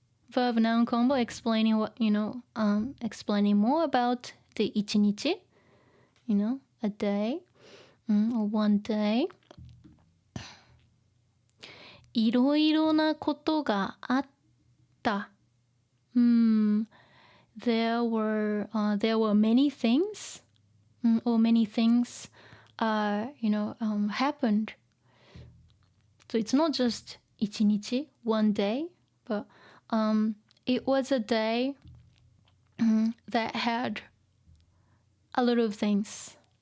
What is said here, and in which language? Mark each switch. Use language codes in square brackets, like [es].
[en] Verb noun combo explaining what, explaining more about the 一日, a day, or one day. [ja] いろいろなことがあった。 [en] There were many things, or many things, happened. So it's not just 一日, one day, but it was a day that had a lot of things.